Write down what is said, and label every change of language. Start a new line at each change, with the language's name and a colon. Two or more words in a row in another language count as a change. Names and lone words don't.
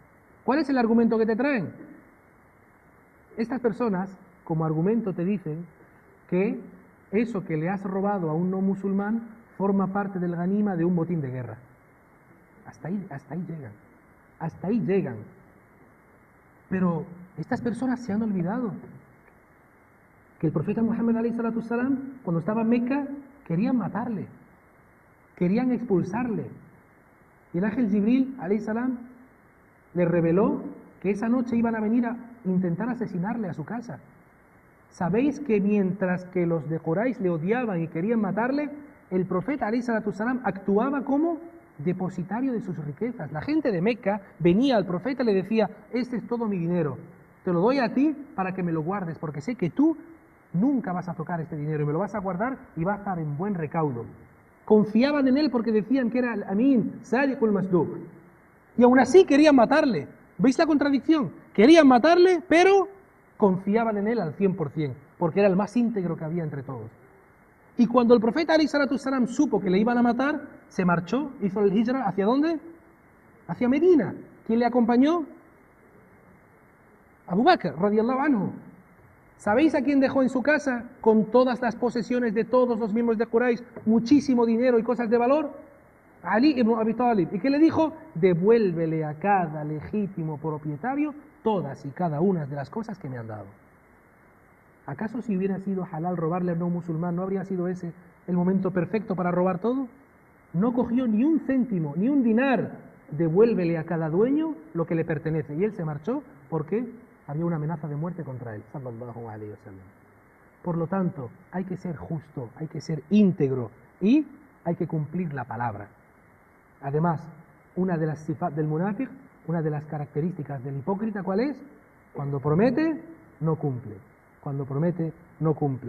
Spanish: ¿Cuál es el argumento que te traen? Estas personas, como argumento, te dicen que eso que le has robado a un no musulmán forma parte del ganima de un botín de guerra. Hasta ahí llegan. Hasta ahí llegan. Pero estas personas se han olvidado que el profeta Muhammad
Arabic: عليه الصلاة والسلام,
Spanish: cuando estaba en Meca, querían matarle, querían expulsarle. Y el ángel Jibril
Arabic: عليه السلام
Spanish: le reveló que esa noche iban a venir a intentar asesinarle a su casa. ¿Sabéis que mientras que los de Quraysh le odiaban y querían matarle, el profeta
Arabic: عليه الصلاة والسلام
Spanish: actuaba como depositario de sus riquezas? La gente de Meca venía al profeta y le decía, este es todo mi dinero, te lo doy a ti para que me lo guardes, porque sé que tú nunca vas a tocar este dinero y me lo vas a guardar y va a estar en buen recaudo. confiaban en él porque decían que era el Amin,
Arabic: الصادق المصدوق.
Spanish: Y aún así querían matarle. ¿Veis la contradicción? Querían matarle, pero confiaban en él al 100%, porque era el más íntegro que había entre todos. Y cuando el profeta
Arabic: عليه الصلاة والسلام
Spanish: supo que le iban a matar, se marchó, hizo el hijra, ¿hacia dónde? Hacia Medina. ¿Quién le acompañó? Abu Bakr,
Arabic: رضي الله عنه.
Spanish: ¿Sabéis a quién dejó en su casa con todas las posesiones de todos los miembros de Quraysh, muchísimo dinero y cosas de valor? Ali ibn Abi Talib. ¿Y qué le dijo? Devuélvele a cada legítimo propietario todas y cada una de las cosas que me han dado. ¿Acaso si hubiera sido halal robarle a un musulmán, no habría sido ese el momento perfecto para robar todo? No cogió ni un céntimo, ni un dinar. Devuélvele a cada dueño lo que le pertenece. Y él se marchó porque había una amenaza de muerte contra él.
Arabic: صلى الله عليه وسلم.
Spanish: Por lo tanto, hay que ser justo, hay que ser íntegro y hay que cumplir la palabra. Además, una de las sifat del munafiq, una de las características del hipócrita, ¿cuál es? Cuando promete, no cumple. Cuando promete, no cumple.